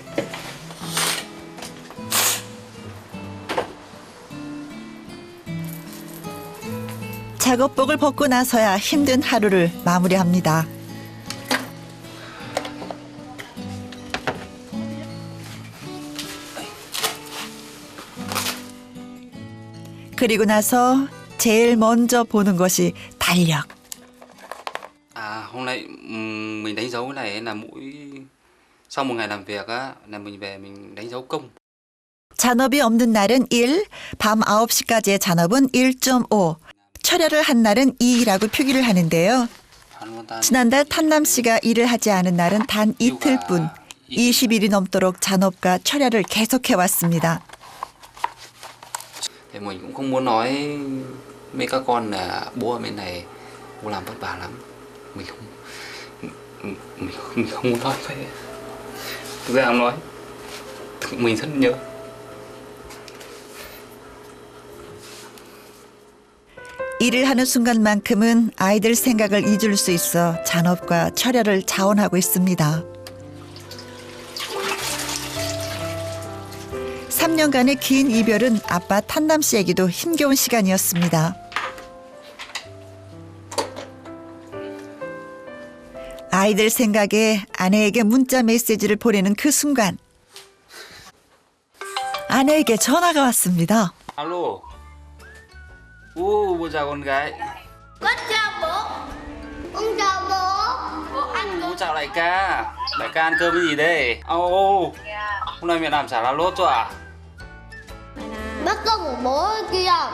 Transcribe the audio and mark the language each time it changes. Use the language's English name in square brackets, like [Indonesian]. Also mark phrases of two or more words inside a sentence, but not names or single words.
[Korean] 작업복을 벗고 나서야 힘든 하루를 마무리합니다. 그리고 나서 제일 먼저 보는 것이 달력. [Vietnamese] Hôm nay mình đánh dấu cái này là sau một ngày làm việc á là mình về mình đánh dấu công. [Korean] 잔업이 없는 날은 1, 밤 9시까지의 잔업은 1.5, 철야를 한 날은 2라고 표기를 하는데요. 지난달 탄남 씨가 일을 하지 않은 날은 단 이틀뿐 20일이 넘도록 잔업과 철야를 계속해 왔습니다. [Vietnamese] Thì mình cũng không muốn nói mấy các con là bố ở bên này bố làm vất vả lắm. Mình không muốn nói vậy. Thực ra không nói, mình rất nhớ. [Korean] 일을 하는 순간만큼은 아이들 생각을 잊을 수 있어 잔업과 철야를 자원하고 있습니다. 3년간의 긴 이별은 아빠 탄남 씨에게도 힘겨운 시간이었습니다. 아이들 생각에 아내에게 문자 메시지를 보내는 그 순간 아내에게 전화가 왔습니다. [Vietnamese] Alo. Bố chào con gái. Con chào bố. Con chào bố. Bố ăn Bố chào đại ca. Đại ca ăn cơm cái gì đây? Ô, hôm nay mẹ làm chả lá lốt cho à? bắt cơm của bố kia.